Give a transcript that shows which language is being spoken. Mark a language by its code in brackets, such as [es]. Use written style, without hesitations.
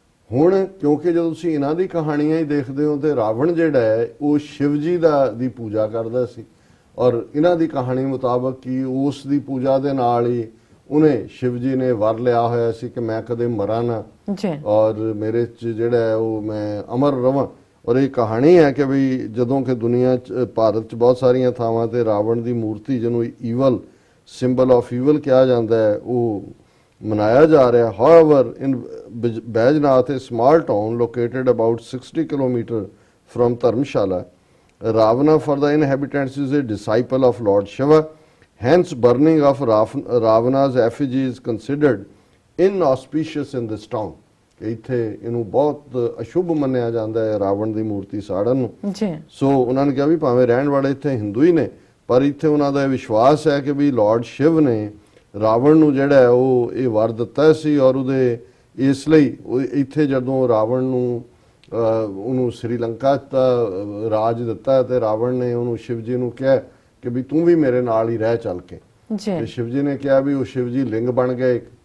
[pa] ਹੁਣ ਕਿਉਂਕਿ ਜਦੋਂ ਤੁਸੀਂ ਇਹਨਾਂ ਦੀ ਕਹਾਣੀਆਂ ਹੀ ਦੇਖਦੇ ਹੋ ਤੇ ਰਾਵਣ ਜਿਹੜਾ ਹੈ ਉਹ ਸ਼ਿਵ ਜੀ ਦੀ ਪੂਜਾ ਕਰਦਾ ਸੀ, ਔਰ ਇਹਨਾਂ ਦੀ ਕਹਾਣੀ ਮੁਤਾਬਕ ਕਿ ਉਸ ਦੀ ਪੂਜਾ ਦੇ ਨਾਲ ਹੀ ਉਹਨੇ ਸ਼ਿਵ ਜੀ ਨੇ ਵਰ ਲਿਆ ਹੋਇਆ ਸੀ ਕਿ ਮੈਂ ਕਦੇ ਮਰਾਂ ਨਾ, ਔਰ ਮੇਰੇ 'ਚ ਜਿਹੜਾ ਹੈ ਉਹ ਮੈਂ ਅਮਰ ਰਵਾਂ। ਔਰ ਇਹ ਕਹਾਣੀ ਹੈ ਕਿ ਵੀ ਜਦੋਂ ਕਿ ਦੁਨੀਆ 'ਚ ਭਾਰਤ 'ਚ ਬਹੁਤ ਸਾਰੀਆਂ ਥਾਵਾਂ ਤੇ ਰਾਵਣ ਦੀ ਮੂਰਤੀ, ਜਿਹਨੂੰ ਈਵਲ, [en] symbol of evil [pa] ਕਿਹਾ ਜਾਂਦਾ ਹੈ, ਉਹ ਮਨਾਇਆ ਜਾ ਰਿਹਾ। [en] However in Baijnath, a small town located about 60 kilometers from Dharamshala, Ravana for the inhabitants is a disciple of Lord Shiva. Hence, burning of Ravana's effigy is considered inauspicious in this town. [pa] ਇੱਥੇ ਇਹਨੂੰ ਬਹੁਤ ਅਸ਼ੁਭ ਮੰਨਿਆ ਜਾਂਦਾ ਹੈ ਰਾਵਣ ਦੀ ਮੂਰਤੀ ਸਾੜਨ ਨੂੰ। ਸੋ ਉਹਨਾਂ ਨੇ ਕਿਹਾ ਵੀ ਭਾਵੇਂ ਰਹਿਣ ਵਾਲੇ ਇੱਥੇ ਹਿੰਦੂ ਹੀ ਨੇ, ਪਰ ਇੱਥੇ ਉਹਨਾਂ ਦਾ ਇਹ ਵਿਸ਼ਵਾਸ ਹੈ ਕਿ ਵੀ ਲਾਰਡ ਸ਼ਿਵ ਨੇ ਰਾਵਣ ਨੂੰ ਜਿਹੜਾ ਉਹ ਇਹ ਵਰ ਦਿੱਤਾ ਸੀ, ਔਰ ਉਹਦੇ ਇਸ ਲਈ ਇੱਥੇ ਜਦੋਂ ਰਾਵਣ ਨੂੰ ਉਹਨੂੰ ਸ੍ਰੀਲੰਕਾ ਦਾ ਰਾਜ ਦਿੱਤਾ ਤੇ ਰਾਵਣ ਨੇ ਉਹਨੂੰ ਸ਼ਿਵ ਜੀ ਨੂੰ ਕਿਹਾ ਕਿ ਵੀ ਤੂੰ ਵੀ ਮੇਰੇ ਨਾਲ ਹੀ ਰਹਿ ਚੱਲ ਕੇ, ਤੇ ਸ਼ਿਵ ਜੀ ਨੇ ਕਿਹਾ ਵੀ ਉਹ ਸ਼ਿਵ ਜੀ ਲਿੰਗ ਬਣ ਗਏ।